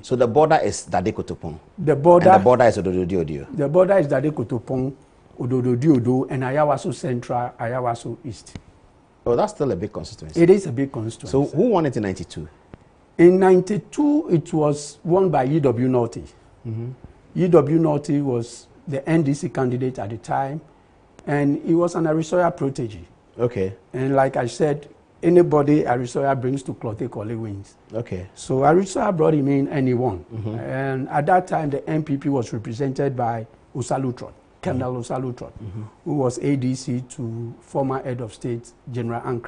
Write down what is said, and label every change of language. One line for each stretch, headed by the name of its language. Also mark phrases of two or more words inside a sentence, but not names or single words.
English: So the border is Dade Kotopon? The border, and the border is Ododo-Diodo? The border is Dade Kotopon, Ododo-Diodo, and Ayawaso Central, Ayawaso East. Oh, that's still a big constituency. It is a big constituency. So who won it in 92? In 92, it was won by E.W. Norty. E.W. Norty was the NDC candidate at the time, and he was an Harry Sawyer protege. Okay. And like I said, anybody Arisoya brings to Clote Kole wins. Okay. So Arisoya brought him in and he won. And at that time, the MPP was represented by Osalutron, Colonel Osalutron, who was ADC to former head of state, General Ankra.